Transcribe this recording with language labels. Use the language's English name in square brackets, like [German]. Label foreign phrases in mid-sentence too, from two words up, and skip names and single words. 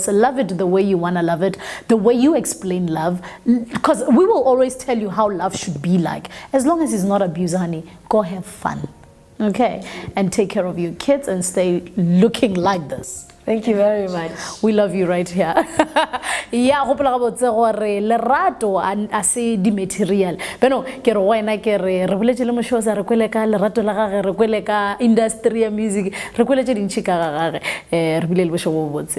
[English] Love it the way you want to love it, the way you explain love. Because we will always tell you how love should be like. As long as it's not abuse, honey, go have fun. Okay? And take care of your kids and stay looking like this. Thank you very much. We love you right here. Yeah, [Tswana] go pela go tse gore lerato a se di material. Beno ke re wena ke re boletse le Mshoza re kwele ka lerato la gage re kwele ka industry ya music re kwele tse dintsi ka gage re bile le bosho bo botse.